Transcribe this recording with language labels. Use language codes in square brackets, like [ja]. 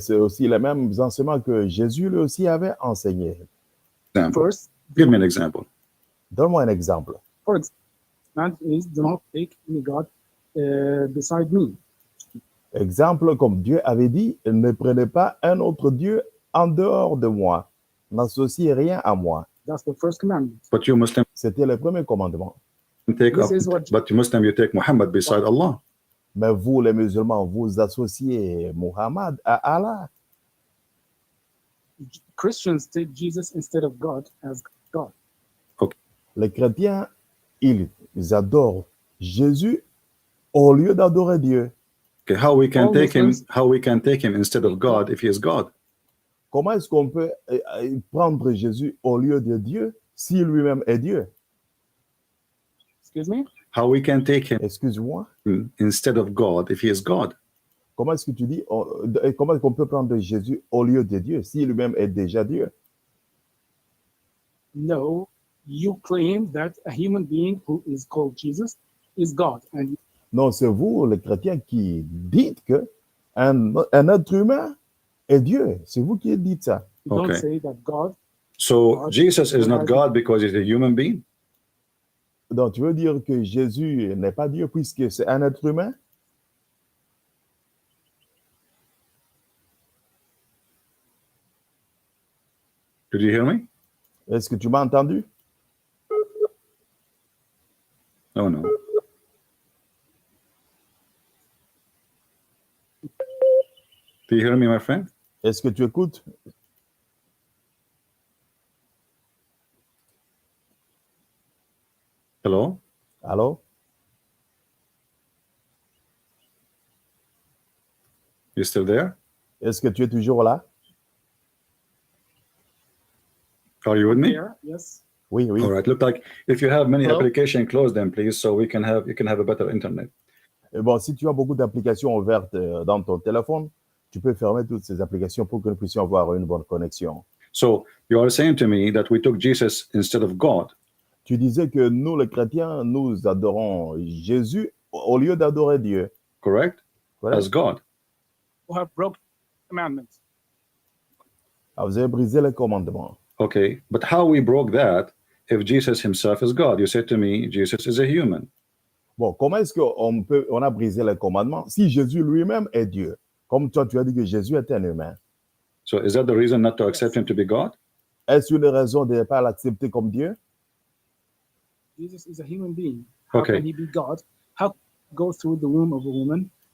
[fr] C'est aussi les mêmes enseignements que Jésus lui aussi avait enseigné. [en] First, give me an example. [fr] Donne-moi un exemple. [en] For example, is do not take any God beside me. [fr] Exemple, comme Dieu avait dit, ne prenez pas un autre Dieu en dehors de moi. N'associez rien à moi. [en] That's the first commandment. But you Muslim [fr] C'était le premier commandement. [en] But you Muslim, you take Muhammad beside Allah. [fr] Mais vous, les musulmans, vous associez Muhammad à Allah. [en] Christians take Jesus instead of God as God. Okay. [fr] Les chrétiens, ils adorent Jésus au lieu d'adorer Dieu. [en] Okay, how we can take him instead of God if he is God? [fr] Comment est-ce qu'on peut prendre Jésus au lieu de Dieu si lui-même est Dieu? [en] Excuse me? How we can take him [fr] Excuse-moi. [en] Instead of God if he is God? [fr] Comment est-ce que tu dis, comment est-ce qu'on peut prendre Jésus au lieu de Dieu si lui-même est déjà Dieu? [en] No, you claim that a human being who is called Jesus is God. And [fr] non, c'est vous, les chrétiens, qui dites que un être humain est Dieu. C'est vous qui dites ça. [en] you don't say that God. So Jesus is not God because he's a human being? [fr] Donc, tu veux dire que Jésus n'est pas Dieu puisque c'est un être humain? [en] Did you hear me? [fr] Est-ce que tu m'as entendu? [en] Oh no. Do you hear me, my friend? [fr] Est-ce que tu écoutes? [en] Hello? [fr] Allô? [en] You still there? [fr] Est-ce que tu es toujours là? [en] Are you with me? There, yes. [fr] Oui, oui. [en] All right. Look like if you have many Hello? applications, close them, please, so you can have a better internet. [fr] Bon, si tu as beaucoup d'applications ouvertes dans ton téléphone, tu peux fermer toutes ces applications pour que nous puissions avoir une bonne connexion. [en] So you are saying to me that we took Jesus instead of God. [fr] Tu disais que nous, les chrétiens, nous adorons Jésus au lieu d'adorer Dieu. [en] Correct? Correct? As God. Who have broken commandments. [fr] Ah, vous avez brisé les commandements. [en] Okay. But how we broke that if Jesus himself is God? You said to me, Jesus is a human. [fr] Bon, comment est-ce qu'on a brisé les commandements si Jésus lui-même est Dieu? Comme toi, tu as dit que Jésus est un humain. [en] So is that the reason not to accept him to be God? [fr] Est-ce une raison de ne pas l'accepter comme Dieu? [en] Jesus is a human being. How Okay. can he be God? How go through the womb of a woman?